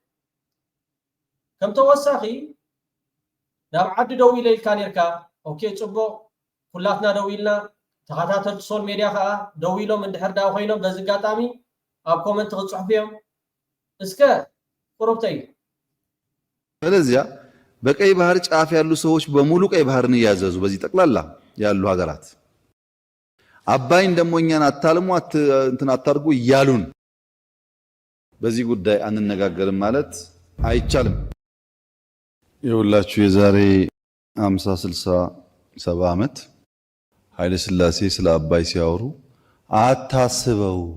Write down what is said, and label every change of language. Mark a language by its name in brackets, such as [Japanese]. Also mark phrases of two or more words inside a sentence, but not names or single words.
[Tigrinya] ከም ተወሳኺ ናብ ዓዲ ደው ኢለ ኢልካ ነርካ ኦኬ ጽቡቕ ኩላትና ደው ኢልና ተኸታተልቲ [English] social media [Tigrinya] ከዓ ደው ኢሎም እንድሕር ዳ ኮይኖም በዚ አጋጣሚ ኣብ ኮመንት ክጽሕፉ እዮም እስከ ቁርብተይ [Amharic] ስለዚያ በቀይ ባህር ጫፍ ያሉ ሰዎች በሙሉ ቀይ ባህርን እያዘዙ በዚህ ጠቅላላ ያሉ ሀገራት አባይን ደሞ እኛን አታልሙ እንትን አታርጉ እያሉን በዚህ ጉዳይ አንነጋገርም ማለት አይቻልም። የሁላችሁ የዛሬ 50 60 70 ዓመት ኃይለ ሥላሴ ስለ አባይ ሲያወሩ አታስበው